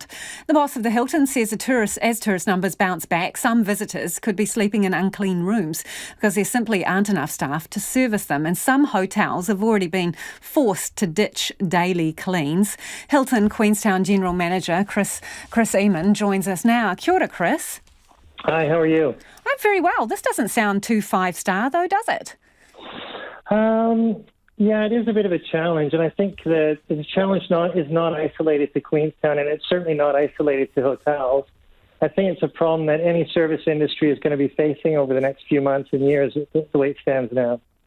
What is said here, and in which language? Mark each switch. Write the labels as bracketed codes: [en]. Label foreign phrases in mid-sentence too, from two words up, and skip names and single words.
[en] The boss of the Hilton says as tourist numbers bounce back, some visitors could be sleeping in unclean rooms because there simply aren't enough staff to service them, and some hotels have already been forced to ditch daily cleans. Hilton Queenstown General Manager Chris Eamon joins us now. [mi] Kia ora, Chris. [en] Hi, how are you? I'm very well. This doesn't sound too 5-star though, does it? Yeah, it is a bit of a challenge, and I think that the challenge is not isolated to Queenstown, and it's certainly not isolated to hotels. I think it's a problem that any service industry is going to be facing over the next few months and years, the way it stands now.